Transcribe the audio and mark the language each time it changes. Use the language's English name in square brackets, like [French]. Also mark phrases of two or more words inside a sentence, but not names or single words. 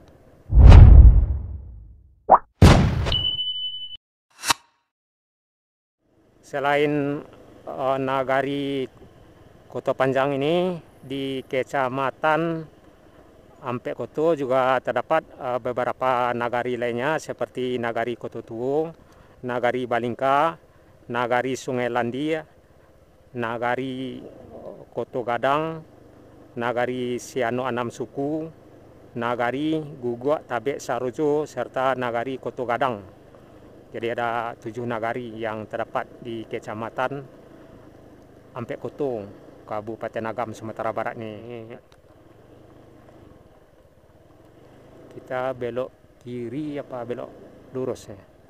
[Indonesian] Selain nagari Koto Panjang ini, di Kecamatan Ampek Koto juga terdapat beberapa nagari lainnya seperti Nagari Koto Tuo, Nagari Balingka, Nagari Sungai Landi, Nagari Koto Gadang, Nagari Siano Anam Suku, Nagari Guguk Tabek Sarojo, serta Nagari Koto Gadang. Jadi ada 7 nagari yang terdapat di Kecamatan Ampek Koto, Kabupaten Agam, Sumatera Barat nih. Kita belok kiri apa belok lurus ya?